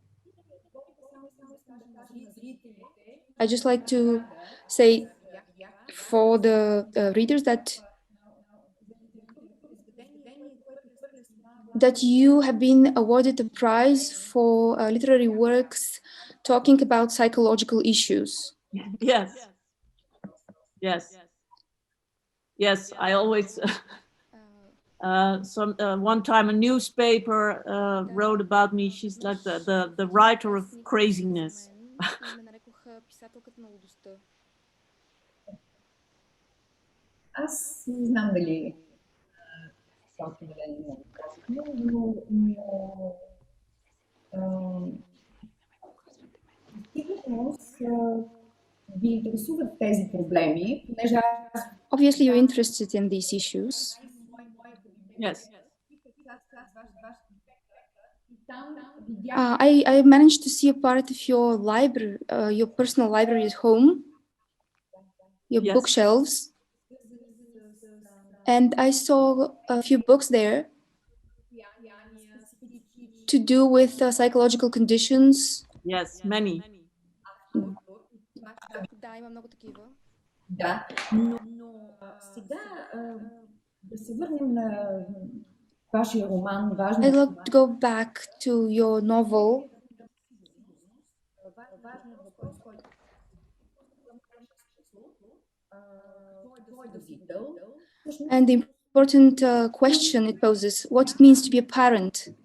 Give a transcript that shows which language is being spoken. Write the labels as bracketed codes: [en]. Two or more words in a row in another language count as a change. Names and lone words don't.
[en] I just like to say for the readers that you have been awarded a prize for literary works talking about psychological issues. Yes. Yes. Yes, I always... one time a newspaper wrote about me. She's like the writer of craziness. [bg] Аз не знам дали това определено е много точно, но сигурност ви интересуват тези проблеми, понеже аз... [en] Obviously, you're interested in these issues. Yes. I managed to see a part of your library, your personal library at home, your Yes. bookshelves, and I saw a few books there to do with psychological conditions. Yes, many. [bg] Да, но сега да се върнем на вашия роман "Важна". [en] I'd like to go back to your novel. And the important question it poses, what it means to be a parent.